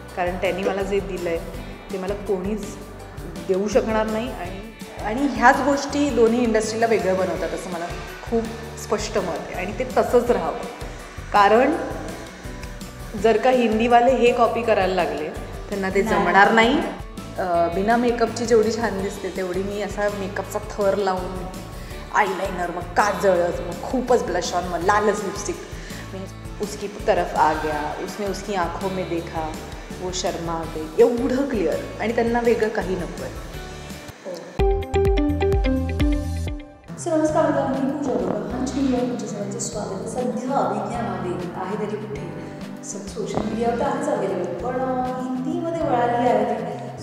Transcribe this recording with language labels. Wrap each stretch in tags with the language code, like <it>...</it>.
<mr>कारण त्यांनी मला जे दिलं आहे ते मला कोणीच देऊ शकणार नाही. आणि ह्याच गोष्टी दोन्ही इंडस्ट्रीला वेगळं बनवतात असं मला खूप स्पष्ट मत आहे. आणि ते तसंच राहावं. कारण जर का हिंदीवाले हे कॉपी करायला लागले त्यांना ते जमणार नाही. बिना मेकअपची जेवढी छान दिसते तेवढी मी असा मेकअपचा थर लावून आईलाइनर, मग काजळच, मग खूपच ब्लश ऑन, मग लालच लिपस्टिक, मी</mr> <hi>उसकी तरफ आ गया, उसने उसकी आँखों में देखा, वो शर्मा गई,</hi> <mr>एवढं क्लिअर. आणि त्यांना वेगळं काही नको आहे. सर नमस्कार, मी पूजा बोलतो. हंच मीडिया तुमच्या सगळ्यांचं स्वागत. सध्या अभिज्ञामध्ये आहे तरी कुठे सोशल मीडियावर तर आहेच अवेलेबल, पण हिंदीमध्ये वळाली आहे ती.</mr>